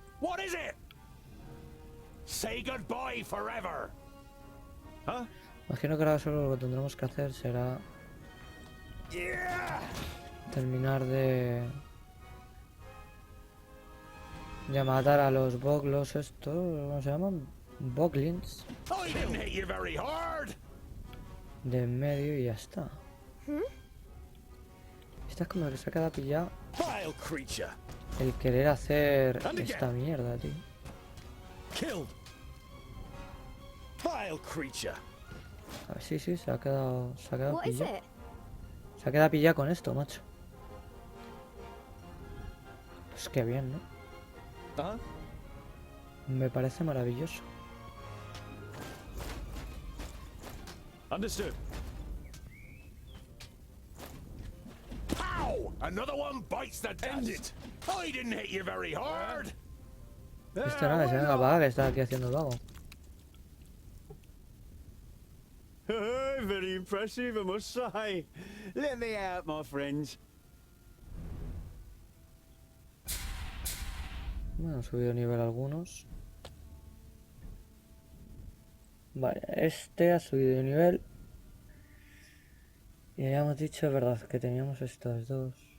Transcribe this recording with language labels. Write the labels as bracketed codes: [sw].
[en] What is it? Say goodbye forever. [es] Imagino que ahora solo lo que tendremos que hacer será terminar de matar a los boglos estos, ¿cómo se llaman? [en] Boglins I didn't hit you very hard. [es] de en medio y ya está. Esta es como que se ha quedado pillado [en] Vile creature. [es] el querer hacer esta mierda, tío. [en] Killed. Vile creature. [es] A ver, sí, se ha quedado [en] What is [es] pillado. [en] it? [es] Se ha quedado pillado con esto, macho. Pues qué bien, ¿no? Me parece maravilloso. [en] Understood. Pow! Another one bites the dust. End it. I didn't hit you very hard. [es] Esto no, que se venga para acá, que está aquí haciendo vago. [en] Very impressive, I must say. Let me out, my friends. [es] Bueno, han subido nivel algunos. Vale, este ha subido de nivel. Y habíamos dicho, es verdad, que teníamos estos dos.